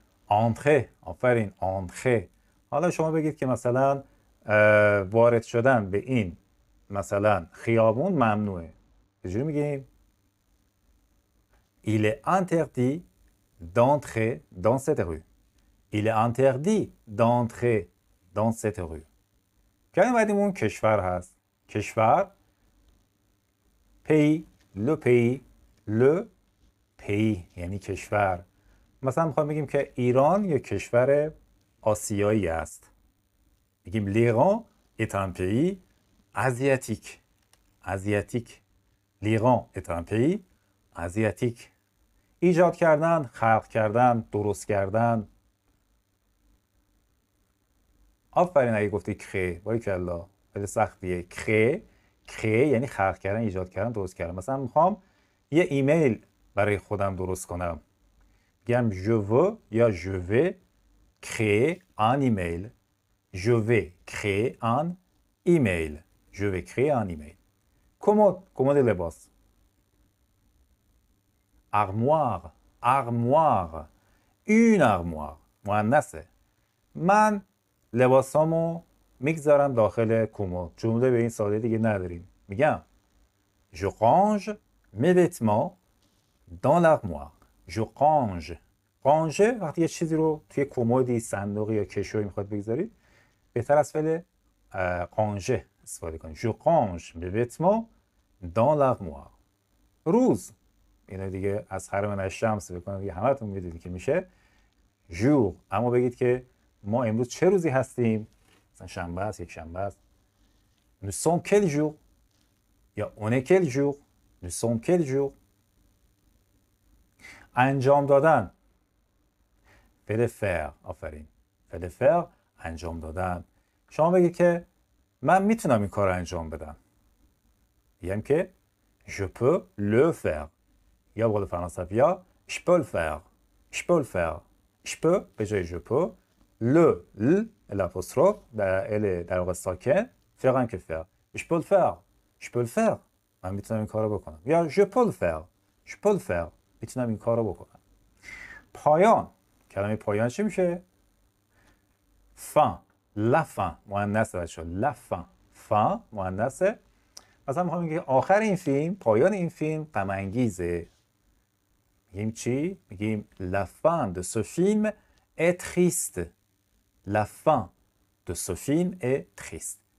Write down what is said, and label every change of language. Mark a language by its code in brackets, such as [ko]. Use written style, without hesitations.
[fa] entrer. آفرین، entrer. حالا شما بگید که مثلا وارد شدن به این مثلا خیابون ممنوعه. [fr] چجوری میگیم؟ Il est interdit d'entrer dans cette rue. Il est interdit d'entrer dans cette rue. [fa] کلمه بعدیمون کشور هست. کشور pays. Le pays. Le pays یعنی کشور. مثلا میخوایم بگیم که ایران یک کشور آسیایی است. [fr] میگیم l'Iran est un pays asiatique. asiatique. l'Iran est un pays asiatique. [fa] ایجاد کردن، خلق کردن، درست کردن. آفرین اگه گفتی کره، باریکلا، خیلی سختیه. کره یعنی خلق کردن، ایجاد کردن، درست کردن. مثلا میخوام یه ایمیل برای خودم درست کنم. [fr] میگم je veux یا je vais créer un email. Je vais créer un email. Je vais créer un email. [fa] کمد لباس. [fr] armoire. armoire. une armoire. مؤنثه. [fa] من لباسامو میگذارم داخل کمد. جمله به این ساده دیگه نداریم. [fr] میگم je range mes vêtements dans l'armoire. je range. [fa] range وقتی یه چیزی رو توی کمدی، صندوقی یا کشویی میخواد بگذارید، بهتر از فعل ranger استفاده کنید. [fr] je range mes vêtements dans l'armoire. [fa] روز، اینا دیگه از حرم من الشمس بکنم دیگه همتون میدونید که میشه jour. اما بگید که ما امروز چه روزی هستیم؟ مثلا شنبه است، یک شنبه است. [fr] nous sommes quel jour یا on est quel jour. nous sommes quel jour. [fa] انجام دادن. faire faire. آفرین. faire faire انجام دادن. شما بگید که من میتونم این کار رو انجام بدم. [fr] میگم که je peux le faire. [fa] یا به قول فرانسوی یا [fr] je peux le faire. je peux le faire. je peux به جای je peux. [fa] le l'apostrophe در واقع ساکن، faire هم که faire. [fr] je peux le faire. je peux le faire. [fa] من میتونم این کار رو بکنم. [fr] یا je peux le faire. je peux le faire. [fa] میتونم این کار رو بکنم. پایان. کلمه پایان چی میشه؟ fin. [fr] la fin. مؤنثه بچه‌ها. la fin. fin مؤنثه. [fa] مثلا میخوام بگم آخر این فیلم، پایان این فیلم غم انگیزه. میگیم چی؟ میگیم [fr] la fin de ce film est triste. la fin de ce film est triste.